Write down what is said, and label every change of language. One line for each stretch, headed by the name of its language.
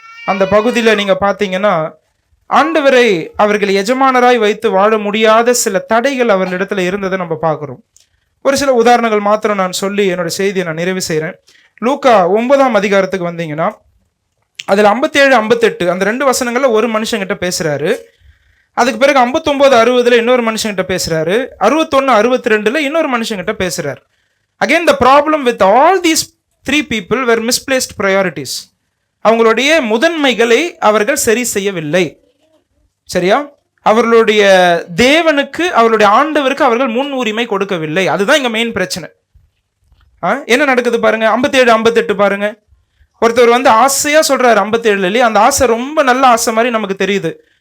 Tamil: அந்த பகுதியில நீங்க பாத்தீங்கன்னா ஆண்டவரை அவர்கள் எஜமானராய் வைத்து வாழ முடியாத சில தடைகள் அவர்களிடத்துல இருந்ததை நம்ம பார்க்கிறோம். ஒரு சில உதாரணங்கள் மாத்திரம் நான் சொல்லி என்னோட செய்தியை நான் நிறைவு செய்கிறேன். லூக்கா 9ஆம் அதிகாரத்துக்கு வந்தீங்கன்னா அதுல 57, 58 அந்த 2 வசனங்கள்ல ஒரு மனுஷங்கிட்ட பேசுறாரு. அதுக்கு பிறகு 59, 60 இன்னொரு மனுஷங்கிட்ட பேசுறாரு. 61, 62 இன்னொரு மனுஷங்கிட்ட பேசுறாரு.
English: Again, the problem with all these 3 people were misplaced priorities.
Tamil: அவங்களுடைய முதன்மைகளை அவர்கள் சரி செய்யவில்லை. சரியா? அவர்களுடைய தேவனுக்கு, அவர்களுடைய ஆண்டவருக்கு அவர்கள் முன் உரிமை கொடுக்கவில்லை. அதுதான் இங்க மெயின் பிரச்சனை. என்ன நடக்குது பாருங்க, 57, 58 பாருங்க. ஒருத்தர் ஆசையா சொல்றாரு 57, அந்த ஆசை ரொம்ப நல்ல ஆசை மாதிரி நமக்கு தெரியுது.